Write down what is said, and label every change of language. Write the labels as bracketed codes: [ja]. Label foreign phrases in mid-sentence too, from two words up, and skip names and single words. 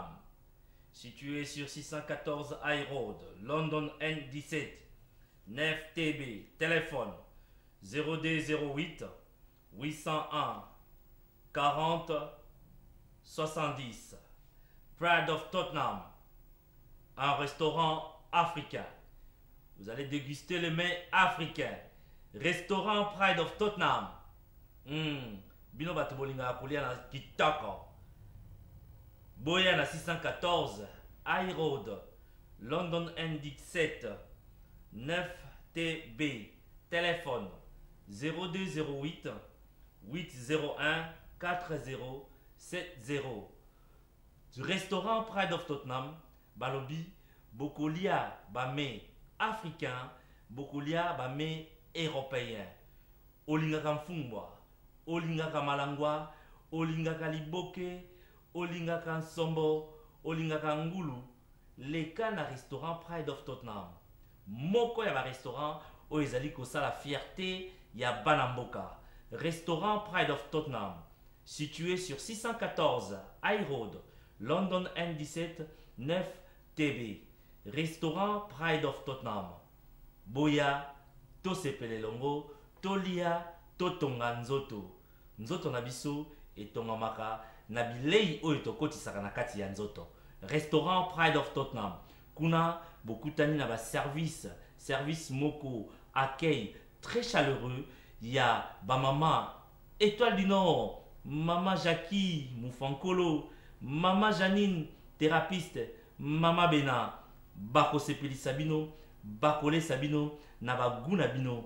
[fr] situé sur 614 High Road, London N17, 9TB, téléphone 0208 801 40 70. Pride of Tottenham, un restaurant africain. Vous allez déguster les mets africains. Restaurant Pride of Tottenham. [ln] Bino bato bolinga kolia na kitoko. Boya na 614 High Road, London N17, 9TB, téléphone 0208 801 4070. [fr] Du restaurant [ln] Pride of Tottenham, balobi, bokolia bame africain, bokolia bame européen. Olingaka mfungwa, olingaka malangwa, olingaka liboke, olingaka nsombo, olingaka ngulu, leka na restaurant Pride of Tottenham. Moko ya ba restaurant o ezali kosala fierté ya Banamboka. Restaurant Pride of Tottenham, [fr] situé sur 614 High Road, London N17, 9TB. Restaurant Pride of Tottenham. [ln] Boya, to sepelelongo, tolia, totonga nzoto. Nzoto na biso etongamaka na bilei oyo tokotisaka na kati ya nzoto. Restaurant Pride of Tottenham. Kuna bokutani na ba service moko, [fr] accueil très chaleureux. [ln] Ya ba mama Étoile du Nord, Mama Jackie Moufankolo, Mama Janine thérapeute, Mama Bena bako sepeli sabino, bakole sabino na baguna bino.